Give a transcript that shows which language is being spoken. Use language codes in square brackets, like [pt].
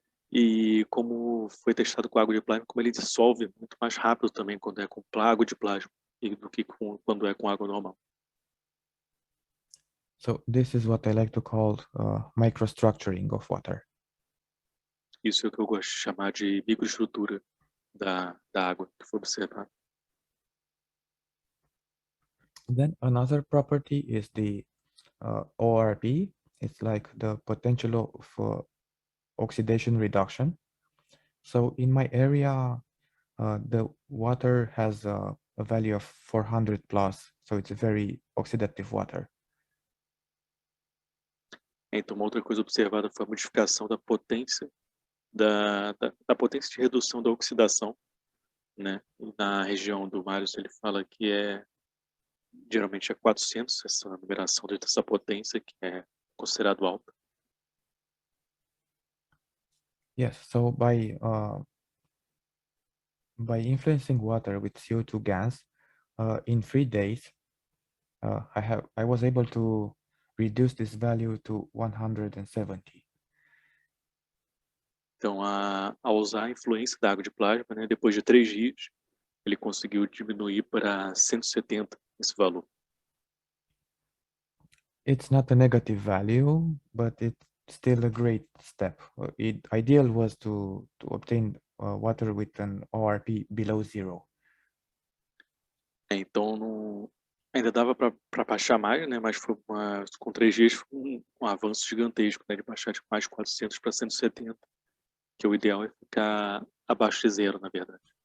[pt] E como foi testado com água de plasma, como ele dissolve muito mais rápido também quando é com água de plasma do que quando é com água normal. [en] So this is what I like to call microstructuring of water. [pt] Isso é o que eu gosto de chamar de microestrutura da água que foi observada. [en] Then another property is the ORP. It's like the potential of oxidation reduction. So in my area, the water has a value of 400 plus, so it's a very oxidative water. [pt] Então, uma outra coisa observada foi a modificação da potência da potência de redução da oxidação, né? Na região do Marius, ele fala que geralmente é 400, essa numeração dessa potência, que é considerado alta. [en] Yes, so by influencing water with CO2 gas, in 3 days, I was able to reduce this value to 170. [pt] Então, ao usar a influência da água de plasma, né, depois de 3 dias, ele conseguiu diminuir para 170 esse valor. [en] It's not a negative value, but it's still a great step. Ideal was to obtain water with an ORP below 0. [pt] Então, Ainda dava para baixar mais, né? Mas com 3 dias foi um avanço gigantesco, né? De baixar de mais 400 para 170, que o ideal é ficar abaixo de 0, na verdade.